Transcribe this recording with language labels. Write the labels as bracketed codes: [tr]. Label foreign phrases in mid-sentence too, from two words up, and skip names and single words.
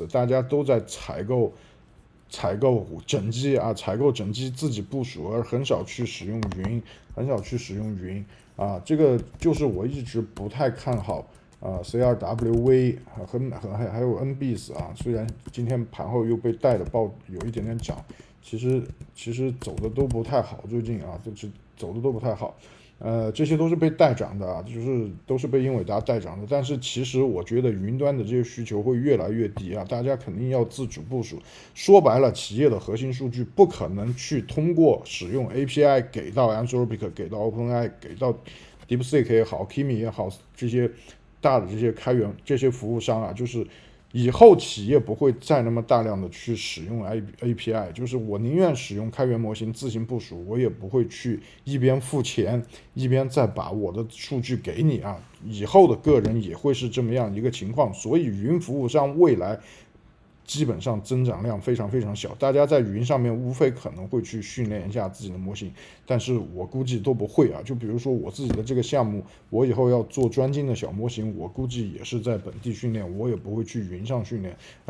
[zh] 大家都在採購整機啊，採購整機自己部署，而很少去使用雲啊，這個就是我一直不太看好CRWV 還有 NBIS 啊，雖然今天盤後又被帶的爆有一點點漲，其實走的都不太好，最近啊走的都不太好。這些都是被帶漲的啊，就是都是被英偉達帶漲的。但是其實我覺得雲端的這些需求會越來越低啊，大家肯定要自主部署。說白了，企業的核心數據不可能去通過使用 API 給到 Anthropic、給到 OpenAI、給到 DeepSeek 也好、Kimi 也好，這些大的這些開源這些服務商啊，就是以後企業不會再那麼大量的去使用 API，就是我寧願使用開源模型自行部署，我也不會去一邊付錢一邊再把我的數據給你啊。以後的個人也會是這麼樣一個情況，所以雲服務商未來基本上增長量非常非常小，大家在雲上面无非可能会去訓練一下自己的模型，但是我估計都不会啊。就比如說我自己的这個項目，我以後要做專精的小模型，我估計也是在本地訓練，我也不會去雲上訓練啊。